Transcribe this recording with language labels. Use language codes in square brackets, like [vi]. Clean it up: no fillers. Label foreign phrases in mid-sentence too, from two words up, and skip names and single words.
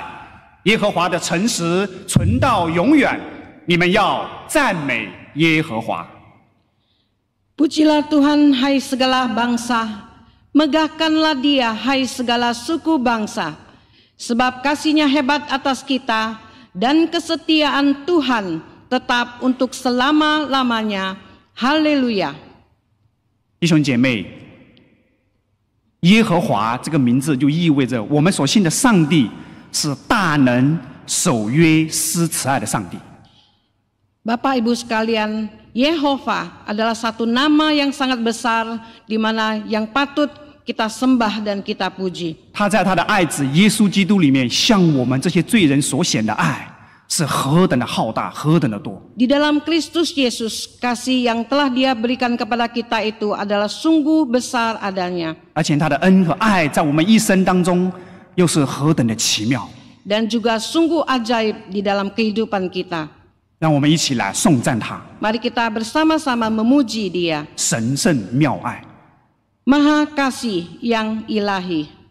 [zh] 耶和华的诚实存到永远，你们要赞美耶和华。” [id] Pujilah Tuhan, hai segala bangsa, megahkanlah Dia, hai segala suku bangsa, sebab kasih-Nya hebat atas kita, dan kesetiaan Tuhan tetap untuk selama-lamanya. Haleluya. [zh] 弟兄姐妹，耶和华这个名字就意味着我们所信的上帝是大能、守约、施慈爱的上帝。 [id] Bapak Ibu sekalian, Yehova adalah satu nama yang sangat besar di mana yang patut kita sembah dan kita puji. [zh] 他在他的爱子耶稣基督里面，向我们这些罪人所显的爱是何等的浩大，何等的多。 [id] Di dalam Kristus Yesus, kasih yang telah Dia berikan kepada kita itu adalah sungguh besar adanya. [zh] 而且他的恩和爱在我们一生当中又是何等的奇妙。 [id] Dan juga sungguh ajaib di dalam kehidupan kita. [zh] 让我们一起来颂赞他， [id] Mari kita bersama-sama memuji Dia. [zh] 神圣妙爱。 [id] Maha kasih yang ilahi.